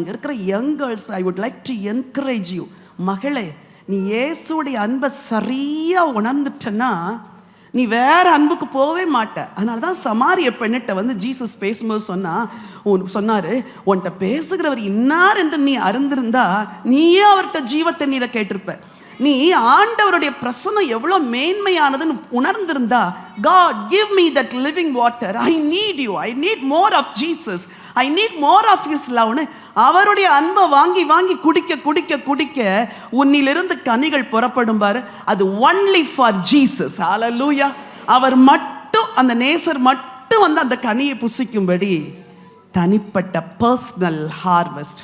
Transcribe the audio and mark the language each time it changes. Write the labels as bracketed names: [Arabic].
[Tamil] இங்கே இருக்கிற young girls, [English] I would like to encourage you. [Tamil] மகளே, நீ இயேசுடைய அன்பை சரியாக உணர்ந்துட்டன்னா நீ வேற அன்புக்கு போகவே மாட்ட. அதனால தான் சமாரிய பெண்ணிட்ட வந்து ஜீசஸ் பேசும்போது சொன்னார், உன்கிட்ட பேசுகிறவர் இன்னார் என்று நீ அறிந்திருந்தா நீயே அவர்கிட்ட ஜீவ தண்ணீரை கேட்டிருப்ப. நீ ஆண்டவருடைய பிரசன்னம் எவ்வளோ மேன்மையானதுன்னு உணர்ந்திருந்தா, [English] God give me that living water, I need you, I need more of Jesus, I need more of his loveன்னு [Tamil] அவருடைய அன்பை வாங்கி வாங்கி குடிக்க குடிக்க குடிக்க உன்னிலிருந்து கனிகள் புறப்படும் பாரு. அது [English] only for Jesus. [Tamil] ஹல்லேலூயா. அவர் மட்டும், அந்த நேசர் மட்டும் வந்து அந்த கனியை புசிக்கும்படி தனிப்பட்ட பர்சனல் ஹார்வெஸ்ட்.